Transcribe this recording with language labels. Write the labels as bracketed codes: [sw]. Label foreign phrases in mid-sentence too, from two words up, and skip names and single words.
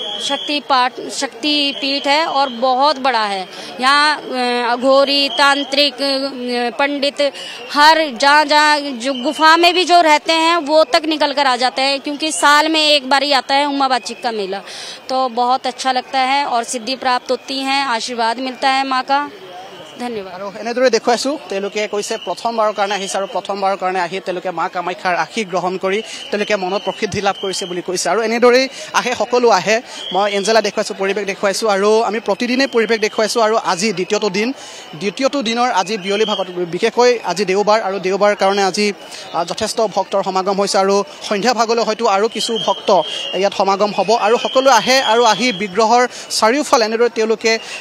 [hi] शक्ति पीठ है और बहुत बड़ा है यहाँ अघोरी तांत्रिक पंडित हर जहाँ जो गुफा में भी जो रहते हैं वो तक निकल कर आ जाते हैं क्योंकि साल में एक बार ही आता है उमावाची का मेला तो बहुत अच्छा लगता है और सिद्धि प्राप्त होती है आशीर्वाद मिलता है माँ का धन्यवाद। [as] আৰু এনেদৰে দেখুৱাইছোঁ তেওঁলোকে কৈছে প্ৰথমবাৰৰ কাৰণে আহিছে আৰু প্ৰথমবাৰৰ কাৰণে আহি তেওঁলোকে মা কামাখ্যাৰ আশীষ গ্ৰহণ কৰি তেওঁলোকে মনত প্ৰসিদ্ধি লাভ কৰিছে বুলি কৈছে আৰু এনেদৰেই আহে সকলো আহে মই এঞ্জেলা দেখুৱাইছোঁ পৰিৱেশ দেখুৱাইছোঁ আৰু আমি প্ৰতিদিনেই পৰিৱেশ দেখুৱাইছোঁ আৰু আজি দ্বিতীয়টো দিনৰ আজি বিয়লি ভাগত বিশেষকৈ আজি দেওবাৰ আৰু দেওবাৰ কাৰণে আজি যথেষ্ট ভক্তৰ সমাগম হৈছে আৰু সন্ধিয়া ভাগলৈ হয়তো আৰু কিছু ভক্ত ইয়াত সমাগম হ'ব আৰু সকলো আহে আৰু আহি বিগ্ৰহৰ চাৰিওফাল এনেদৰে তেওঁলোকে